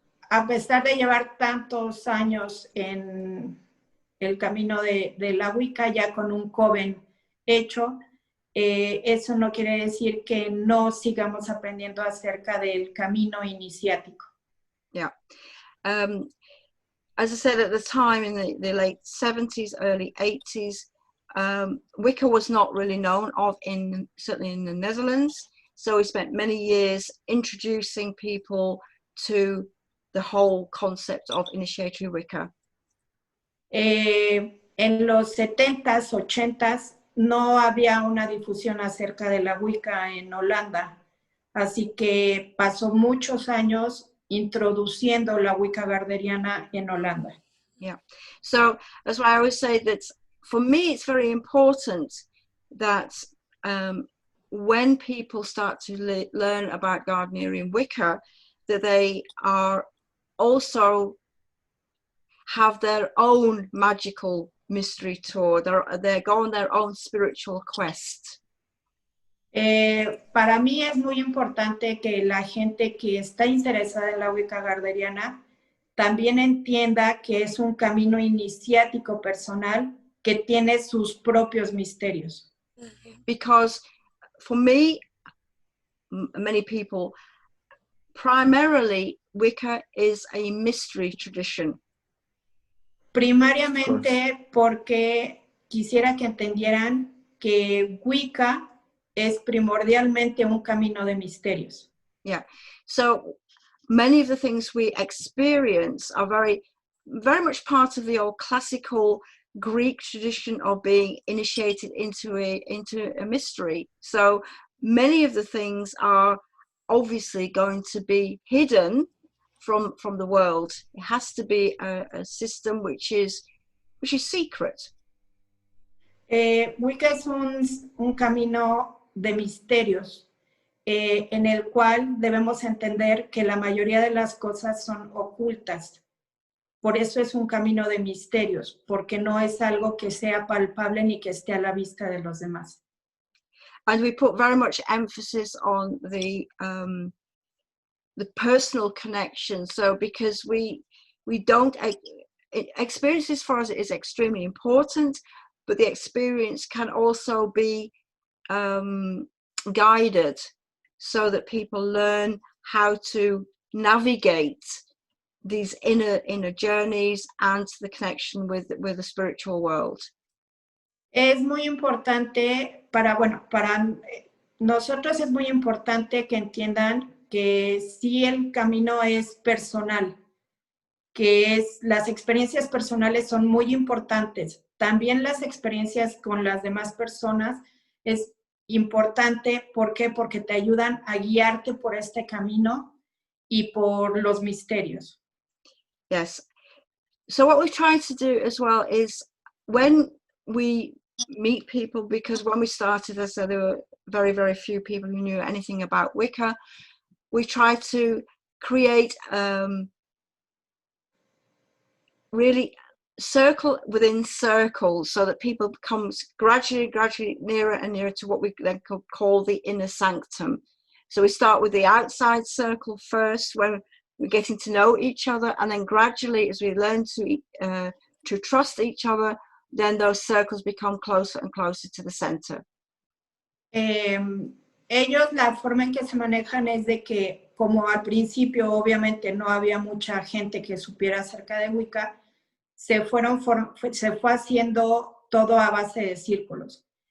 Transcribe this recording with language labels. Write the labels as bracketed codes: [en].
[es] A pesar de llevar tantos años en el camino de la Wicca, ya con un coven hecho, eso no quiere decir que no sigamos aprendiendo acerca del camino iniciático. Yeah. [en] As I said, at the time in the late 70s, early 80s, Wicca was not really known of certainly in the Netherlands. So we spent many years introducing people to the whole concept of initiatory Wicca. [es] En los 70s, 80s, no había una difusión acerca de la Wicca en Holanda. Así que pasó muchos años introduciendo la Wicca gardneriana en Holanda. Yeah. [en] So that's why I always say that for me, it's very important that when people start to learn about Gardnerian Wicca, that they are also have their own magical mystery tour. They go on their own spiritual quest. [es] Para mí es muy importante que la gente que está interesada en la Wicca gardneriana también entienda que es un camino iniciático personal que tiene sus propios misterios. [en] Because for me, many people, primarily Wicca is a mystery tradition. [es] Primariamente porque quisiera que entendieran que Wicca es primordialmente un camino de misterios. Yeah. [en] So many of the things we experience are very, very much part of the old classical Greek tradition of being initiated into a mystery. So many of the things are obviously going to be hidden from the world. It has to be a system which is secret. [es] Wicca es un camino de misterios en el cual debemos entender que la mayoría de las cosas son ocultas. Por eso es un camino de misterios, porque no es algo que sea palpable ni que esté a la vista de los demás. [en] And we put very much emphasis on the personal connection. So because we don't experiences for us is extremely important, but the experience can also be guided so that people learn how to navigate these inner journeys and the connection with the spiritual world. [es] Es muy importante para nosotros es muy importante que entiendan que sí el camino es personal, que las experiencias personales son muy importantes. También las experiencias con las demás personas es importante. ¿Por qué? Porque te ayudan a guiarte por este camino y por los misterios. Yes. [en] So what we try to do as well is when we meet people, because when we started, as I said, there were very, very few people who knew anything about Wicca. We try to create really circle within circles so that people become gradually nearer and nearer to what we then call the inner sanctum. So we start with the outside circle first when we're getting to know each other, and then gradually as we learn to trust each other, then those circles become closer and closer to the center. [es] Ellos la forma en que se manejan es de que, como al principio obviamente no había mucha gente que supiera acerca de Wicca, se fue haciendo todo a base de círculos.